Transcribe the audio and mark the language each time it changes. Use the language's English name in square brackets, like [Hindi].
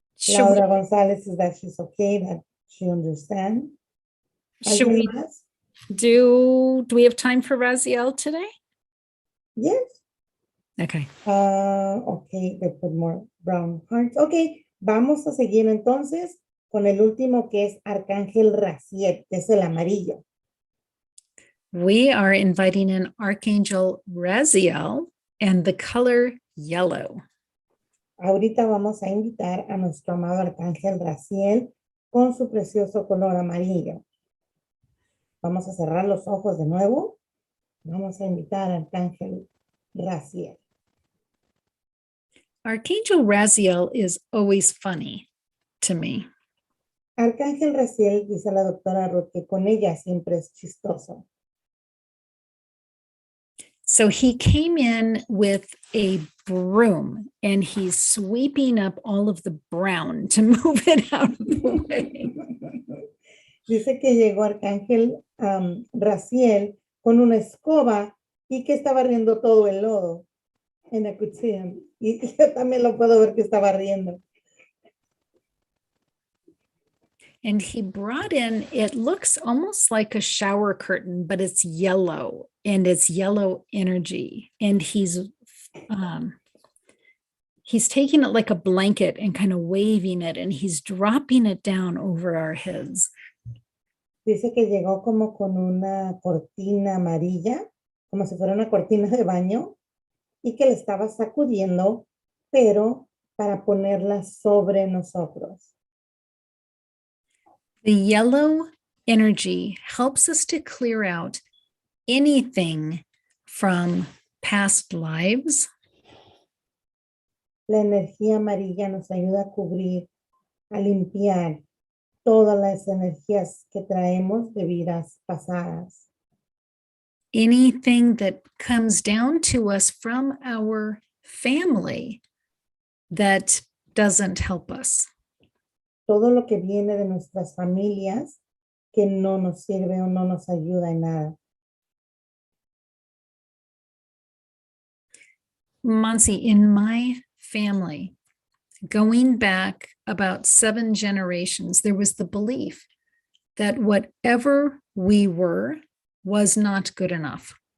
[English] Laura González is that she's okay, that she understands. Do we have time for Raziel today? Yes. Okay. Okay, they put more brown hearts. [Spanish] Okay, vamos a seguir entonces con el último que es Archangel Raziel, que es el amarillo. [English] We are inviting in Archangel Raziel and the color yellow. [Spanish] Ahorita vamos a invitar a nuestro amado Archangel Raziel con su precioso color amarillo. Vamos a cerrar los ojos de nuevo. Vamos a invitar a Archangel Raziel. [English] Archangel Raziel is always funny to me. [Spanish] Archangel Raziel, dice la doctora Ruth, que con ella siempre es chistoso. [English] So he came in with a broom and he's sweeping up all of the brown to move it out of the way. [Spanish] Dice que llegó Archangel Raziel con una escoba y que estaba riendo todo el lodo. [English] And I could see him. [Spanish] Y yo también lo puedo ver que estaba riendo. [English] And he brought in, it looks almost like a shower curtain, but it's yellow and it's yellow energy. And he's taking it like a blanket and kind of waving it and he's dropping it down over our heads. [Spanish] Dice que llegó como con una cortina amarilla, como si fuera una cortina de baño, y que le estaba sacudiendo, pero para ponerla sobre nosotros. [English] The yellow energy helps us to clear out anything from past lives. [Spanish] La energía amarilla nos ayuda a cubrir a limpiar todas las energías que traemos de vidas pasadas. [English] Anything that comes down to us from our family that doesn't help us. [Spanish] Todo lo que viene de nuestras familias que no nos sirve o no nos ayuda en nada. [English] Monsi, in my family, going back about 7 generations, there was the belief that whatever we were was not good enough.